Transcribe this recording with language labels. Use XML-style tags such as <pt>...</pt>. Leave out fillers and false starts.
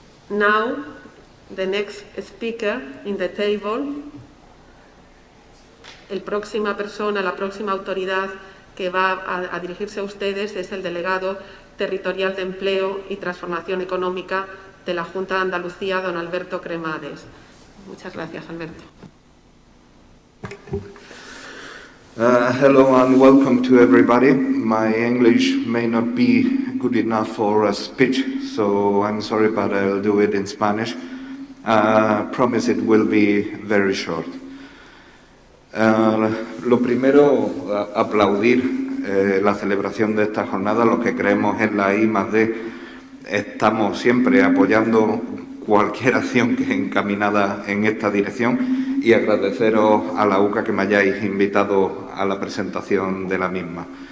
<en>Now, the next speaker in the table,</en> <es>la próxima autoridad que va a dirigirse a ustedes es el delegado territorial de Empleo y Transformación Económica de la Junta de Andalucía, don Alberto Cremades. Muchas gracias, Alberto.</es> <en>Hello and welcome to everybody. My English may not be good enough for a speech, so I'm sorry, but I'll do it in Spanish. Promise it will be very short.</en> <es>Lo primero, aplaudir la celebración de esta jornada. Los que creemos en la I+D estamos siempre apoyando cualquier acción que es encaminada en esta dirección, y agradeceros a la UCA que me hayáis invitado a la presentación de la misma.</es>